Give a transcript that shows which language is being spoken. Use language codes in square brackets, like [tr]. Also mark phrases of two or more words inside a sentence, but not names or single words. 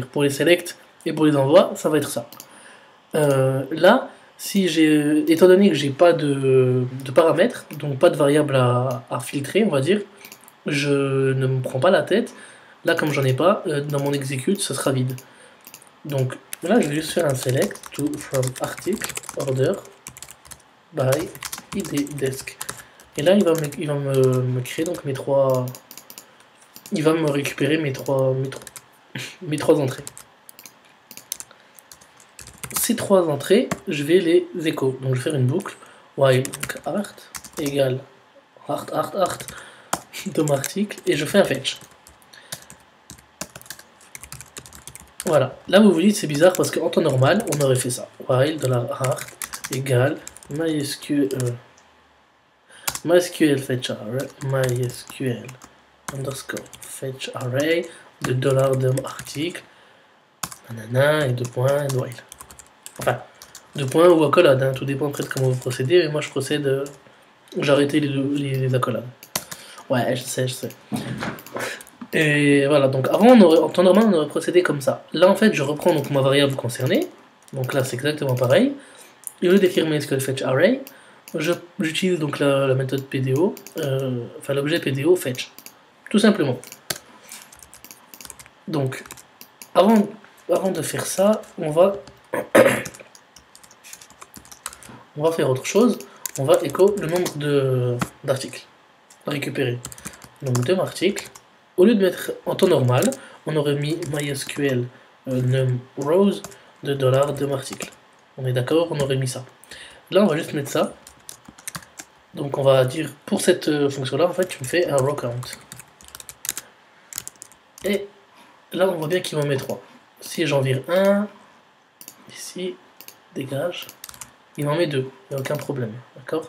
[fr] Pour les select et pour les envois, ça va être ça. Là, si étant donné que j'ai pas de paramètres, donc pas de variable à filtrer, on va dire, je ne me prends pas la tête. Là, comme j'en ai pas, dans mon execute, ce sera vide. Donc là, je vais juste faire un [en] select to from article order by id desk. [fr] Et là, il va me créer donc mes 3. Il va me récupérer mes trois entrées. Ces 3 entrées, je vais les écho. Donc je vais faire une boucle while art égale art de mon article et je fais un fetch. Voilà. Là vous vous dites c'est bizarre parce qu'en temps normal on aurait fait ça. While $art égale MySQL fetch array, MySQL underscore fetch array de $article, nanana, et 2 points, et while. Enfin, 2 points ou accolade, hein, tout dépend après de comment vous procédez, mais moi je procède, j'ai arrêté les accolades. Ouais, je sais. Et voilà, donc avant, en temps normal, on aurait procédé comme ça. Là, en fait, je reprends donc ma variable concernée, donc là c'est exactement pareil. Et au lieu d'écrire MySQL fetch array, j'utilise donc la méthode PDO, enfin l'objet PDO fetch, tout simplement. Donc, avant de faire ça, on va faire autre chose. On va écho le nombre d'articles à récupérer. Donc, de articles, au lieu de mettre en temps normal, on aurait mis MySQL num rows de $de article. On est d'accord, on aurait mis ça. Là, on va juste mettre ça. Donc on va dire, pour cette fonction-là, en fait, tu me fais un row count. Et là, on voit bien qu'il m'en met 3. Si j'en vire un, ici, dégage, il m'en met 2, il n'y a aucun problème, d'accord?